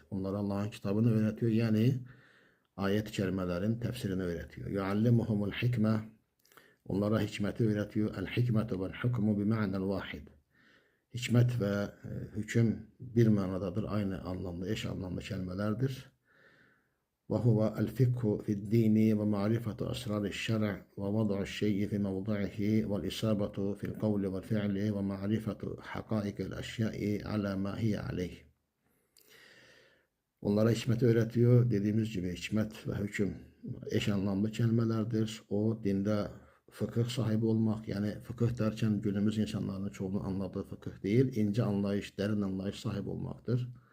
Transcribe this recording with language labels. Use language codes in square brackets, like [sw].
[tr] Onlara Allah'ın kitabını öğretiyor. Yani ayet-i kerimelerin tefsirini öğretiyor. [ar] Yuallimuhumul hikme. [tr] Onlara hikmeti öğretiyor. [ar] El hikmetu vel hukmu bi ma'nel vahid. [tr] Hikmet ve hüküm bir manadadır. Aynı anlamda, eş anlamlı kelimelerdir. [ar] وهو الفقه في الدين ومعرفة أسرار الشرع ووضع الشيء في موضعه والإصابة في القول والفعل ومعرفة حقائق الأشياء على ما هي عليه. [tr] Onlara hikmeti öğretiyor. Dediğimiz gibi hikmet ve hüküm eş anlamlı kelimelerdir. O dinde fıkıh sahibi olmak, yani fıkıh derken günümüz insanlarının çoğunun anladığı fıkıh değil, ince anlayış, derin anlayış sahibi olmaktır.